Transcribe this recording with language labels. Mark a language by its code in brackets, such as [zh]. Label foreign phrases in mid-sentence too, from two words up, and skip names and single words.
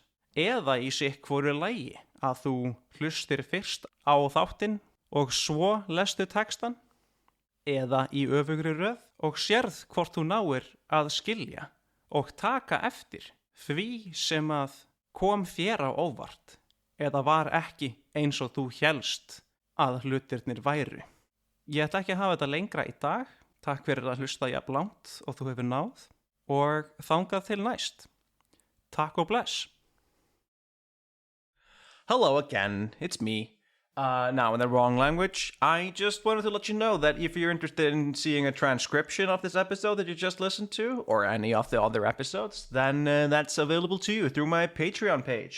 [is] Eða í sitthvoru lagi að þú hlustir fyrst á þáttinn og svo lestu textan, eða í öfugri röð og sérð hvort þú náir að skilja og taka eftir því sem að kom þér á óvart eða var ekki eins og þú hélst að hlutirnir væru. Ég ætla ekki að hafa þetta lengra í dag. Takk fyrir að hlusta jafn langt og þú hefur náð og þangað til næst. Takk og bless. [en] Hello again, it's me. Now in the wrong language. I just wanted to let you know that if you're interested in seeing a transcription of this episode that you just listened to, or any of the other episodes, then that's available to you through my Patreon page.